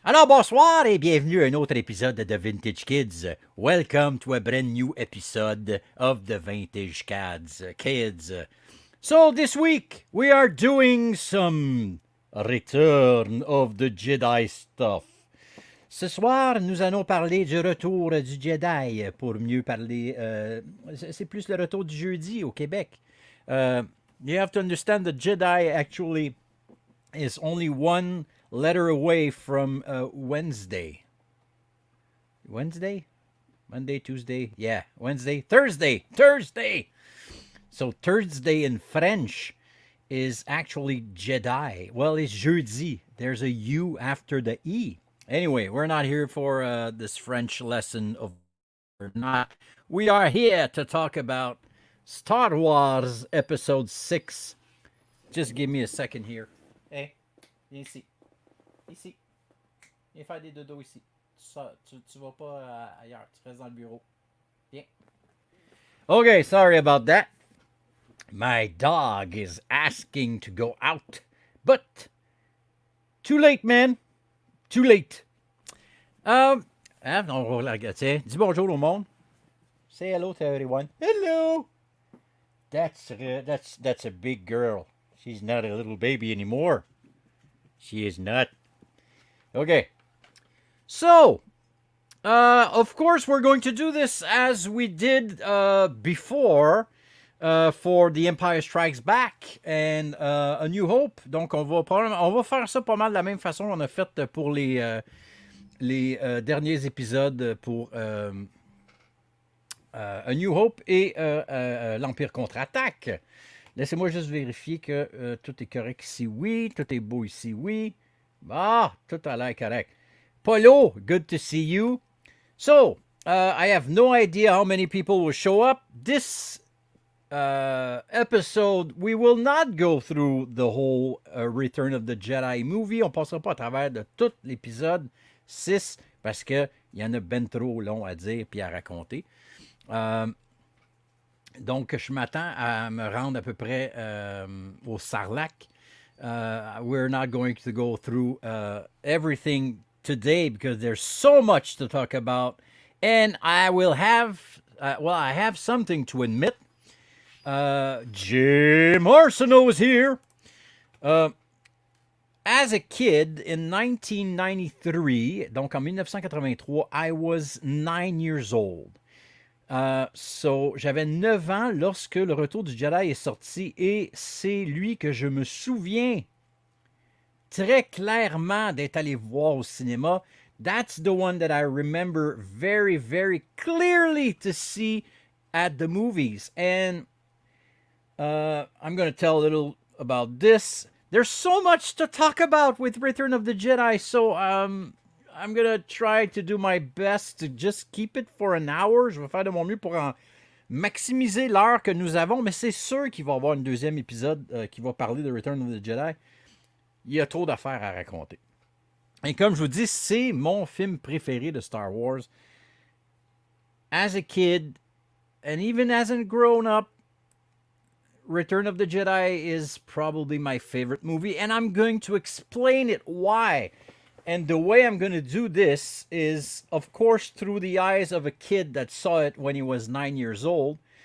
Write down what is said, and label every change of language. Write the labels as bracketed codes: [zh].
[fr] Alors, bonsoir et bienvenue à un autre épisode de The Vintage Kids. [en] Welcome to a brand new episode of The Vintage Kids. So, this week, we are doing some Return of the Jedi stuff. [fr] Ce soir, nous allons parler du retour du Jedi. Pour mieux parler, c'est plus le retour du jeudi au Québec. [en] You have to understand the Jedi actually is only one letter away from Wednesday. Wednesday? Monday, Tuesday? Yeah, Wednesday. Thursday! So Thursday in French is actually Jedi. Well, it's jeudi. There's a U after the E. Anyway, we're not here for this French lesson of or not. We are here to talk about Star Wars Episode 6. Just give me a second here. [fr] Hey, viens ici. Ici. Viens faire des dodos ici. Tu vas pas ailleurs. Tu restes dans le bureau. Viens. [en] Okay, sorry about that. My dog is asking to go out. But, too late, man. Too late. [fr] On va tiens, dis bonjour au monde. [en] Say hello to everyone. Hello. That's a big girl. She's not a little baby anymore. She is not. Okay. So, of course, we're going to do this as we did before for The Empire Strikes Back and A New Hope. [fr] Donc, on va faire ça pas mal de la même façon qu'on a fait pour les derniers épisodes pour A New Hope et l'Empire contre-attaque. Laissez-moi juste vérifier que tout est correct ici, oui. Tout est beau ici, oui. Ah, tout a l'air correct. [en] Polo, good to see you. So, I have no idea how many people will show up. This episode, we will not go through the whole Return of the Jedi movie. [fr] On passera pas à travers de tout l'épisode 6 parce qu'il y en a ben trop long à dire puis à raconter. Donc, je m'attends à me rendre à peu près au Sarlac. [en] We're not going to go through everything today because there's so much to talk about. And I will have, I have something to admit. Jim Arsenault is here. As a kid in 1993, [fr] donc en 1983, [en] I was 9 years old. [fr] So, j'avais 9 ans lorsque Le Retour du Jedi est sorti et c'est lui que je me souviens très clairement d'être allé voir au cinéma. [en] That's the one that I remember very, very clearly to see at the movies. And I'm going to tell a little about this. There's so much to talk about with Return of the Jedi, so I'm going to try to do my best to just keep it for an hour. [fr] Je vais faire de mon mieux pour en maximiser l'heure que nous avons, mais c'est sûr qu'il va y avoir un deuxième épisode qui va parler de Return of the Jedi. Il y a trop d'affaires à raconter. Et comme je vous dis, c'est mon film préféré de Star Wars. [en] As a kid, and even as a grown-up, Return of the Jedi is probably my favorite movie, and I'm going to explain it why. And the way I'm going to do this is, of course, through the eyes of a kid that saw it when he was 9 years old.